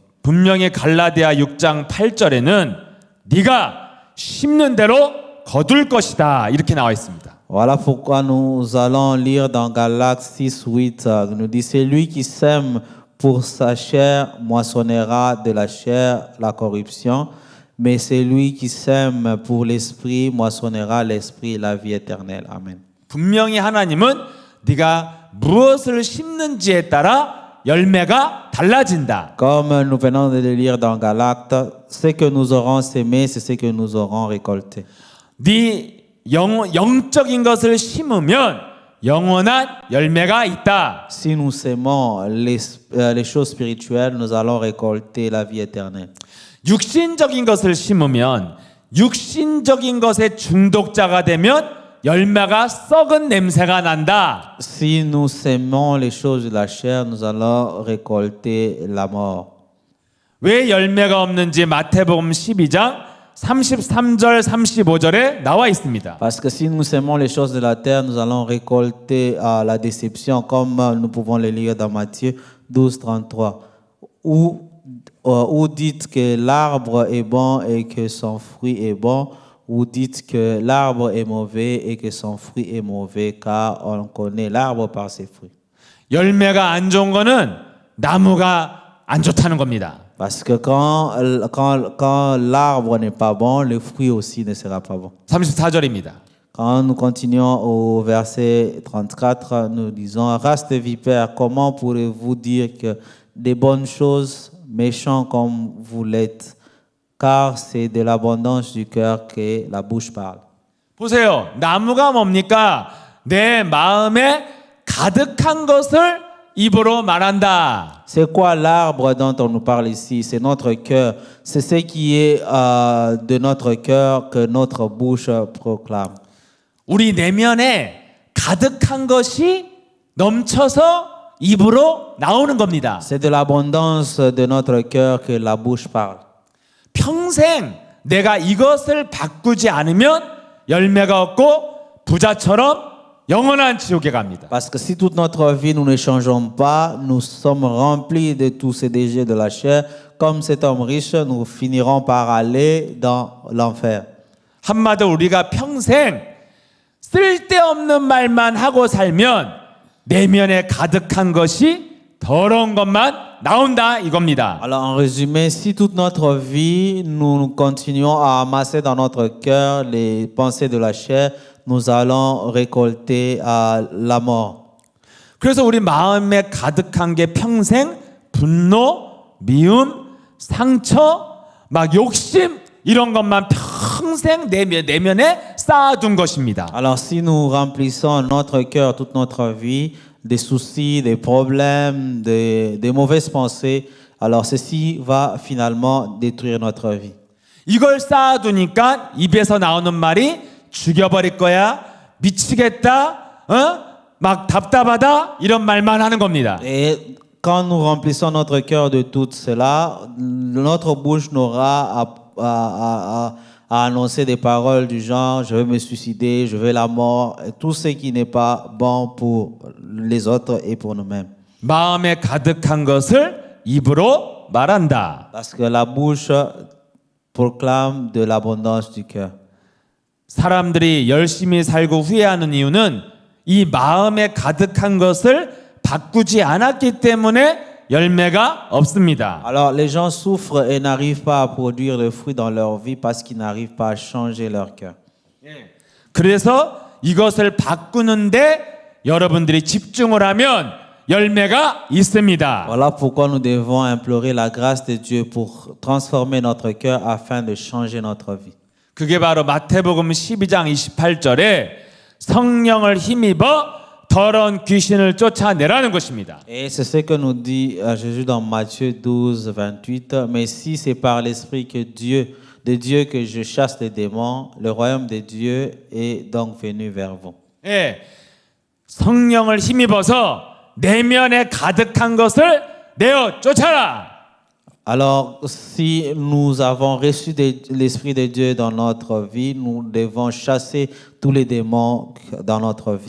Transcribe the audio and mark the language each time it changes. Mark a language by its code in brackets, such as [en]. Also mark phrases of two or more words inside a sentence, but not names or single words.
[ko] 분명히 갈라디아 6장 8절에는 네가 심는 대로 거둘 것이다 이렇게 나와 있습니다. [fr] Voilà pourquoi nous allons lire dans Galates 6:8 nous dit celui qui sème pour sa chair moissonnera de la chair la corruption, mais celui qui sème pour l'esprit moissonnera l'esprit la vie éternelle. Amen. [ko] 분명히 하나님은 네가 무엇을 심는지에 따라 열매가 달라진다. [fr] Comme nous venons de le lire dans Galates, ce que nous aurons sémé, c'est ce que nous aurons récolté. [ko] 네 영적인 것을 심으면 영원한 열매가 있다. [fr] Si nous sémons les choses spirituelles, nous allons récolter la vie éternelle. [ko] 육신적인 것을 심으면 육신적인 것의 중독자가 되면 열매가 썩은 냄새가 난다. [fr] Si nous sémons les choses de la chair, nous allons récolter la mort. [ko] 왜 열매가 없는지 마태복음 12장 33절 35절에 나와 있습니다. [fr] Parce que si nous sémons les choses de la terre, nous allons récolter la déception, comme nous pouvons le lire dans Matthieu 12, 33. Ou dites que l'arbre est bon et que son fruit est bon, ou dites que l'arbre est mauvais et que son fruit est mauvais, car on connaît l'arbre par ses fruits. [ko] 열매가 안 좋은 거는 나무가 안 좋다는 겁니다. [fr] Parce que quand l'arbre n'est pas bon, le fruit aussi ne sera pas bon. [ko] 34절입니다. [fr] Quand nous continuons au verset 34, nous disons, race de vipères, comment pourrez-vous dire que des bonnes choses, méchants comme vous l'êtes, car c'est de l'abondance du cœur que la bouche parle. [ko] 보세요. 나무가 뭡니까? 내 마음에 가득한 것을 입으로 말한다. [fr] C'est quoi l'arbre dont on nous parle ici? C'est notre cœur. C'est ce qui est de notre cœur que notre bouche proclame. [ko] 우리 내면에 가득한 것이 넘쳐서 입으로 나오는 겁니다. [fr] C'est de l'abondance de notre cœur que la bouche parle. [ko] 평생 내가 이것을 바꾸지 않으면 열매가 없고 부자처럼 영원한 지옥에 갑니다. [fr] Parce que si toute notre vie nous ne changeons pas, nous sommes remplis de tous ces déchets de la chair. Comme cet homme riche, nous finirons par aller dans l'enfer. [ko] 한마디로 우리가 평생 쓸데없는 말만 하고 살면 내면에 가득한 것이 더러운 것만 나온다 이겁니다. [fr] Alors en résumé, si toute notre vie nous continuons à amasser dans notre cœur les pensées de la chair, nous allons récolter la mort. [ko] 그래서 우리 마음에 가득한 게 평생 분노, 미움, 상처, 막 욕심 이런 것만 평생 내면에 쌓아둔 것입니다. [fr] Alors si nous remplissons notre cœur toute notre vie des soucis, des problèmes, des mauvaises pensées, alors ceci va finalement détruire notre vie. [ko] 이걸 쌓아두니까 입에서 나오는 말이 죽여버릴 거야, 미치겠다, 막 답답하다 이런 말만 하는 겁니다. [fr] Et quand nous remplissons notre cœur de tout cela, notre bouche n'aura à annoncer des paroles du genre « je veux me suicider, je veux la mort », tout ce qui n'est pas bon pour les autres et pour nous-mêmes. [ko] 마음에 가득한 것을 입으로 말한다. [fr] Parce que la bouche proclame de l'abondance du cœur. [ko] 사람들이 열심히 살고 후회하는 이유는 이 마음에 가득한 것을 바꾸지 않았기 때문에 열매가 없습니다. [fr] Alors les gens souffrent et n'arrivent pas à produire de fruits dans leur vie parce qu'ils n'arrivent pas à changer leur cœur. [ko] 그래서 이것을 바꾸는데 여러분들이 집중을 하면 열매가 있습니다. [fr] Voilà pourquoi nous devons implorer la grâce de Dieu pour transformer notre cœur afin de changer notre vie. [ko] 그게 바로 마태복음 12장 28절에 성령을 힘입어 더러운 귀신을 쫓아내라는 것입니다. [fr] Et c'est ce que nous dit Jésus dans Matthieu 12, 28. Mais si c'est par l'Esprit de Dieu que je chasse les démons, le royaume de Dieu est donc venu vers vous. [ko] 예, 성령을 힘입어서 내면에 가득한 것을 내어 쫓아라. [fr] Alors, si nous avons reçu l'Esprit de Dieu dans notre vie, nous devons chasser tous les démons dans notre vie.